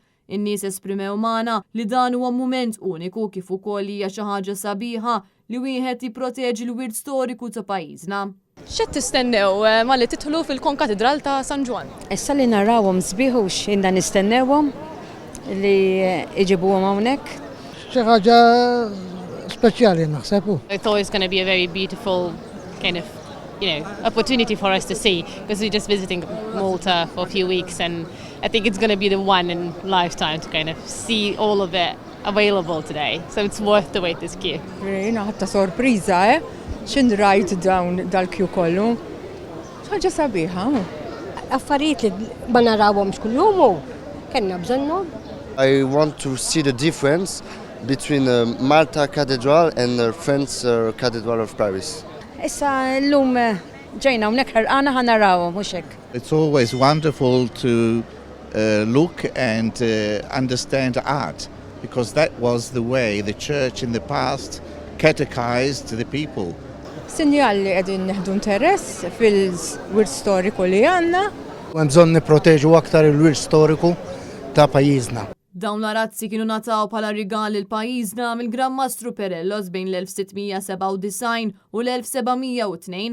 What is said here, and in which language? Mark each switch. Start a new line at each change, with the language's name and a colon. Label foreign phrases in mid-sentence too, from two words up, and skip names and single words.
Maltese: In-nies esprimew magħna li dan huwa mument uniku kif ukoll hija xi ħaġa sabiħa li wieħed jipproteġi l-wirt storiku ta' pajjiżna. X'qed tistennew malli tidħlu fil-konkatedral ta' San Juan? Issa li narawhom sbieħux inna nistennewhom li iġibuhom hawnhekk. Xi ħaġa speċjali naħseb.
English: I thought it's going to be a very beautiful kind of, opportunity for us to see because we're just visiting Malta for a few weeks and I think it's going to be the one in lifetime to kind of see all of it available today. So it's worth the wait this queue.
Maltese: Rejna ħatta sorpriża, x'in rajt dawn dal-queue kollu. Ħaġa sabiħa. Affarijiet li ma narawhomx kuljum kellna bżonnhom.
English: I want to see the difference between Malta Cathedral and the French Cathedral of Paris.
Maltese: Issa llum ġejna hawnhekk ħerqana ħanarawhom mhux hekk.
English: It's always wonderful to look and understand art because that was the way the church in the past catechized the people.
Maltese: Sinjal li qegħdin neħdu interess fil-wirt storiku li għandna. Hemm bżonn nipproteġu aktar il-wirt storiku ta' pajjiżna. Dawn l-arazzi kienu nataw bħala rigal lil pajjiżna mill-Gran Mastru Perellos bejn l-1697 u l-1702.